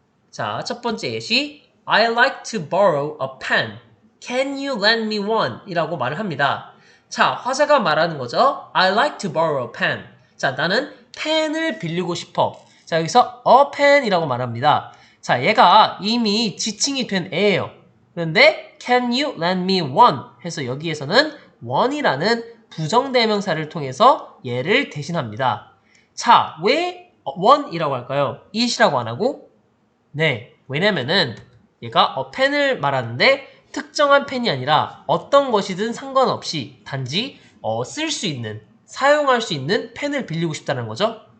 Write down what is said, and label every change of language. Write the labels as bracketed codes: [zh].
[ko] 자, 첫 번째 예시. [en] I like to borrow a pen. Can you lend me one? [ko] 이라고 말을 합니다. 자, 화자가 말하는 거죠. [en] I like to borrow a pen. [ko] 자, 나는 펜을 빌리고 싶어. 자, 여기서 [en] a pen [ko] 이라고 말합니다. 자, 얘가 이미 지칭이 된 애예요. 그런데 [en] can you lend me one? [ko] 해서 여기에서는 one이라는 부정대명사를 통해서 얘를 대신합니다. 자, 왜 one이라고 할까요? it이라고 안 하고? 네, 왜냐면은 얘가 펜을 말하는데 특정한 펜이 아니라 어떤 것이든 상관없이 단지 쓸 수 있는, 사용할 수 있는 펜을 빌리고 싶다는 거죠.